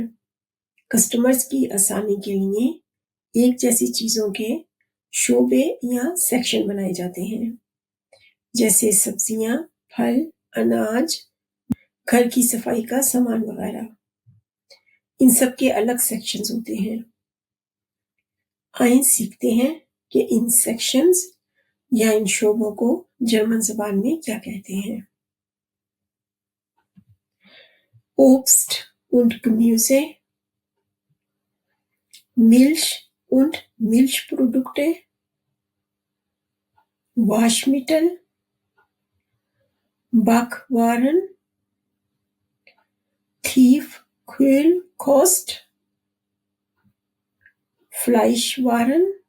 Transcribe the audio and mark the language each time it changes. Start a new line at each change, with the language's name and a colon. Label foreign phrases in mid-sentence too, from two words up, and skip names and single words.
Hindi: कस्टमर्स की आसानी के लिए एक जैसी चीजों के शोबे या सेक्शन बनाए जाते हैं, जैसे सब्जियां, फल, अनाज, घर की सफाई का सामान वगैरह। इन सब के अलग सेक्शंस होते हैं। आइए सीखते हैं कि इन सेक्शंस या इन शोबों को जर्मन जबान में क्या कहते हैं।
German: Obst und Gemüse, Milch und Milchprodukte, Waschmittel, Backwaren, Tiefkühlkost, Fleischwaren,